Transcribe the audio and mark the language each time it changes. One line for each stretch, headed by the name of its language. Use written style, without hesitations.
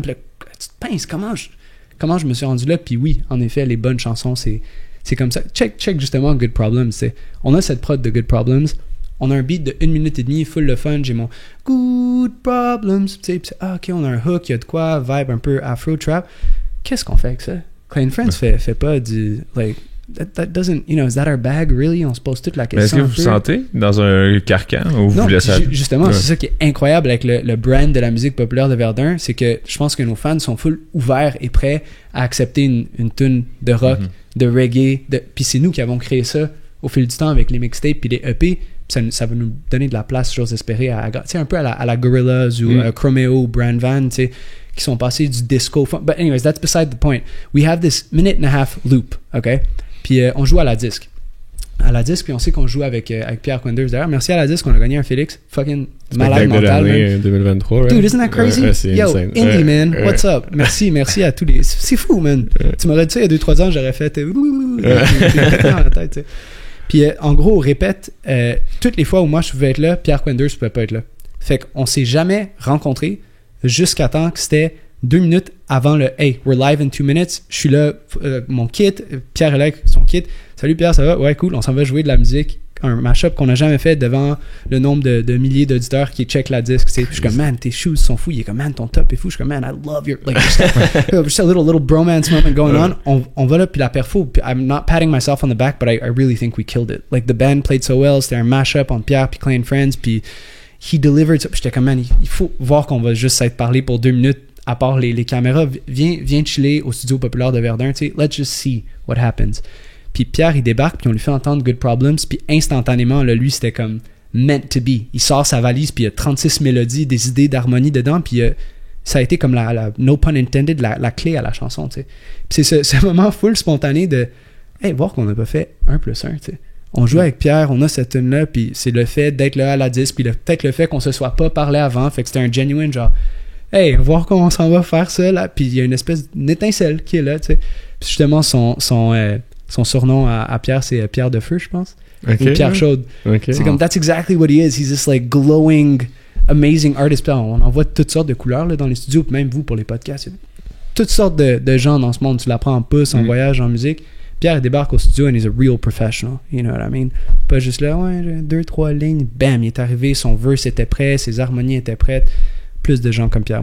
French: Puis là, tu te pinces, comment je me suis rendu là? Puis oui, en effet, les bonnes chansons, c'est comme ça. Check justement Good Problems, c'est. On a cette prod de Good Problems. On a un beat de 1 minute et demie, full de fun. J'ai mon Good Problems, tu sais. Ok, on a un hook, il y a de quoi, vibe un peu afro trap. Qu'est-ce qu'on fait avec ça? Clean Friends fait pas du
English: that doesn't, is that our bag, really?
French: On se pose toute la question. Mais est-ce que vous vous sentez dans un carcan ou vous laissez... Justement, c'est ça qui est incroyable avec le brand de la musique populaire de Verdun, c'est que je pense que nos fans sont full ouverts et prêts à accepter une tune de rock, de reggae, puis c'est nous qui avons créé ça au fil du temps avec les mixtapes puis les EP. Ça va nous donner de la place, j'ose espérer, un peu à la Gorillaz ou Chromeo ou Brand Van, tu sais, qui sont passés du disco.
English: But anyways, that's beside the point. We have this 1.5-minute loop, OK?
French: Puis on joue à la disque. À la disque, puis on sait qu'on joue avec Pierre Quenders. D'ailleurs, merci à la disque, on a gagné un Félix. Fucking malade mental, man.
English: 2023, right? Dude, isn't that crazy? Yo, insane.
French: Indie, man,
English: what's up?
French: Merci à tous les... C'est fou, man. Tu m'aurais dit ça il y a 2-3 ans, j'aurais fait... dans la tête, tu sais. Puis en gros, on répète, toutes les fois où moi je pouvais être là, Pierre Quenders pouvait pas être là. Fait qu'on s'est jamais rencontrés jusqu'à temps que c'était 2 minutes avant le «
English: Hey, we're live in 2 minutes.
French: Je suis là, mon kit. » Pierre est là avec son kit. « Salut Pierre, ça va? Ouais, cool. On s'en va jouer de la musique. » Un mashup qu'on n'a jamais fait devant le nombre de milliers d'auditeurs qui checkent la disque. Je suis comme, man, tes shoes sont fous. Il est comme, man, ton top est fou. Je suis comme, man,
English: I love your... Like, just a little bromance moment going on.
French: On va là, puis la perfo,
English: I'm not patting myself on the back, but I really think we killed it. Like, the band played so well.
French: C'était un mashup entre Pierre puis Clay and Friends, puis
English: he delivered.
French: Puis j'étais comme, man, il faut voir qu'on va juste s'être parlé pour 2 minutes, à part les caméras. Viens chiller au studio populaire de Verdun, tu sais.
English: Let's just see what happens.
French: Puis Pierre, il débarque, puis on lui fait entendre Good Problems, puis instantanément, là, lui, c'était comme
English: meant to be.
French: Il sort sa valise, puis il y a 36 mélodies, des idées d'harmonie dedans, puis ça a été comme la
English: no pun intended,
French: la clé à la chanson, tu sais. Puis c'est ce moment full spontané de, hey, voir qu'on n'a pas fait 1+1, tu sais. On joue avec Pierre, on a cette tune-là, puis c'est le fait d'être là à la disque, puis peut-être le fait qu'on se soit pas parlé avant, fait que c'était un genuine genre, hey, voir comment on va faire ça, là, puis il y a une espèce d'étincelle qui est là, tu sais. Puis justement, son surnom à Pierre, c'est Pierre de Feu, je pense.
English: Okay.
French: Ou Pierre Chaude.
English: Okay.
French: C'est comme,
English: that's exactly what he is. He's this like glowing, amazing artist.
French: Puis on en voit toutes sortes de couleurs là, dans les studios, puis même vous pour les podcasts. Il y a toutes sortes de gens dans ce monde. Tu l'apprends en pouce, en voyage, en musique. Pierre il débarque au studio
English: and he's a real professional. You know what I mean?
French: Pas juste là, ouais, 2-3 lignes, bam, il est arrivé, son verse était prêt, ses harmonies étaient prêtes. Plus de gens comme Pierre.